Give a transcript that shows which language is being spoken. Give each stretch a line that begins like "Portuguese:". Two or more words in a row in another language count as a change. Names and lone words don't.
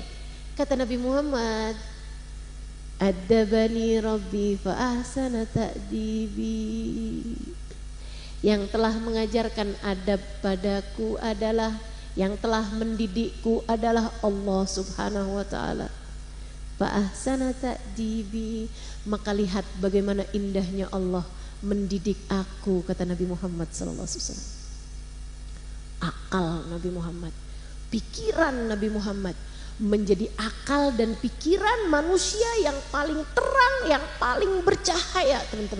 Indonesian: Kata Nabi Muhammad,
Arabic: "أدبني ربي فأحسن تأديبي."
Indonesian: Yang telah mengajarkan adab padaku adalah, yang telah mendidikku adalah Allah
Arabic: سبحانه وتعالى. فأحسن تأديبي,
Indonesian: maka lihat bagaimana indahnya Allah mendidik aku, kata Nabi Muhammad
Arabic: صلى الله عليه وسلم.
Indonesian: Akal Nabi Muhammad, pikiran Nabi Muhammad menjadi akal dan pikiran manusia yang paling terang, yang paling bercahaya, teman-teman.